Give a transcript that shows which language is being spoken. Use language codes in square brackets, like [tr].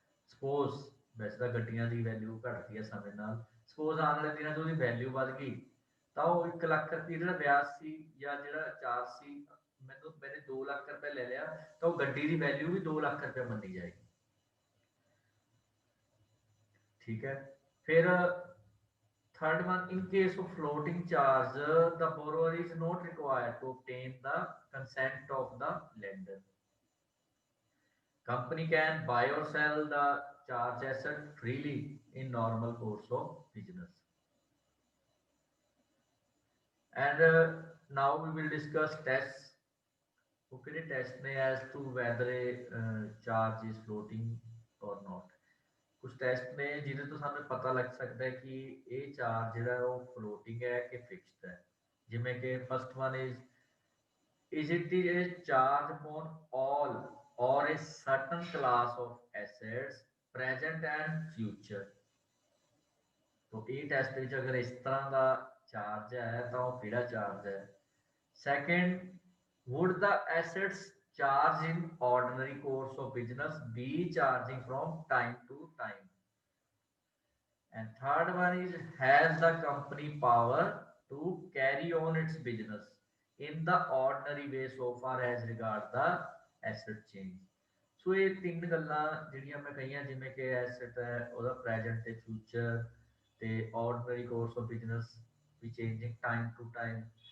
[pa] Suppose ਵੈਸੇ ਤਾਂ ਗੱਡੀਆਂ ਦੀ ਵੈਲਿਊ ਘਟਦੀ ਹੈ ਸਮੇਂ ਨਾਲ, ਸਪੋਜ਼ ਆਉਣ ਵਾਲੇ ਦਿਨਾਂ 'ਚ ਉਹਦੀ ਵੈਲਿਊ ਵੱਧ ਗਈ ਤਾਂ ਉਹ 1 ਲੱਖ ਰੁਪਏ ਜਿਹੜਾ ਵਿਆਜ ਸੀ ਜਾਂ ਜਿਹੜਾ ਚਾਰਜ ਸੀ, ਮੈंने 2 ਲੱਖ ਰੁਪਏ ਲੈ ਲਿਆ ਤਾਂ ਉਹ ਗੱਡੀ ਦੀ ਵੈਲਿਊ ਵੀ 2 ਲੱਖ ਰੁਪਏ ਮੰਨੀ ਜਾਏਗੀ। [hi] ठीक है। [en] फिर third one, in case of floating charge the borrower is not required to obtain the consent of the lender. Company can buy or sell the charge asset freely in normal course of business. And now we will discuss tests. Okay, test as to whether a charge is floating or not. [pa] ਕੁਝ test ਨੇ ਜਿਹਦੇ ਤੋਂ ਸਾਨੂੰ ਪਤਾ ਲੱਗ ਸਕਦਾ ਹੈ ਕਿ ਇਹ ਚਾਰਜ ਜਿਹੜਾ ਉਹ ਫਲੋਟਿੰਗ ਹੈ ਕਿ ਫਿਕਸਡ ਹੈ। ਜਿਵੇਂ ਕਿ [en] First one is it a charge upon all or a certain class of assets present and future? [pa] तो ਇਹ ਟੈਸਟ ਵਿੱਚ ਅਗਰ ਇਸ ਤਰ੍ਹਾਂ ਦਾ ਚਾਰਜ ਹੈ ਤਾਂ ਉਹ ਕਿਹੜਾ ਚਾਰਜ ਹੈ। [en] Second, would the assets charge in ordinary course of business be charging from time to time? And third one is, has the company power to carry on its business in the ordinary way so far as regard the asset change? [pa] ਸੋ ਇਹ ਤਿੰਨ ਗੱਲਾਂ ਜਿਹੜੀਆਂ ਮੈਂ ਕਹੀਆਂ, ਜਿਵੇਂ ਕਿ ਐਸਟ ਹੈ ਉਹਦਾ ਪ੍ਰੈਜ਼ੈਂਟ ਤੇ ਫਿਊਚਰ ਤੇ ordinary course of business we [en] Changing time to time.